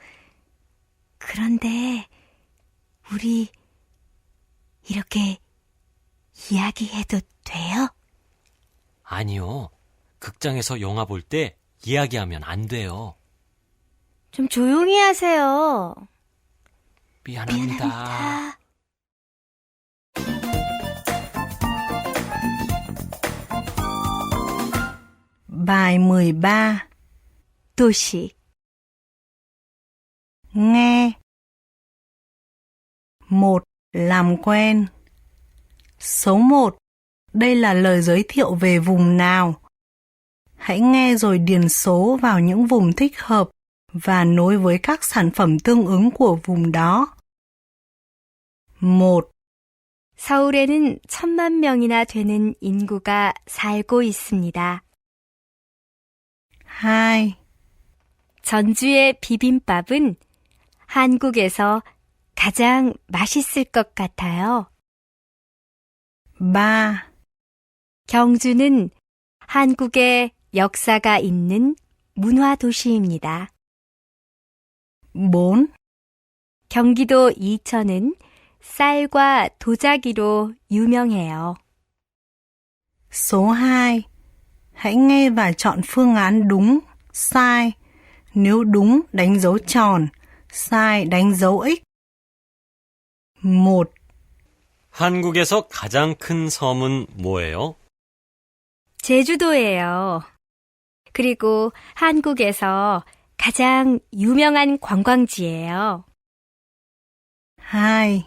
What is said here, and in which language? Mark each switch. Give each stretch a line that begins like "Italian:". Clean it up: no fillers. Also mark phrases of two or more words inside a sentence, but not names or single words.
Korean: 그런데 우리 이렇게 이야기해도 돼요? 아니요. 극장에서 영화 볼 때 이야기하면 안 돼요. 좀 조용히 하세요. 미안합니다. 미안합니다.
Vietnamese: Bài 13.
Korean: 도시.
Vietnamese: Nghe. 1. Làm quen. Số 1. Đây là lời giới thiệu về vùng nào. Hãy nghe rồi điền số vào những vùng thích hợp và nối với các sản phẩm tương ứng của vùng đó. 1.
Korean: 서울에는 1,000만 명이나 되는 인구가 살고 있습니다. 2. 전주의 비빔밥은 한국에서 가장 맛있을 것 같아요. 3. 경주는 한국의 역사가 있는 문화 도시입니다. 4. 경기도 이천은 쌀과 도자기로 유명해요.
Vietnamese: Số 2. Hãy nghe và chọn phương án đúng, sai. Nếu đúng, đánh dấu tròn. sai, đánh dấu X. 1.
Korean: 한국에서 가장 큰 섬은 뭐예요? 제주도예요. 그리고 한국에서 가장 유명한 관광지예요. 2.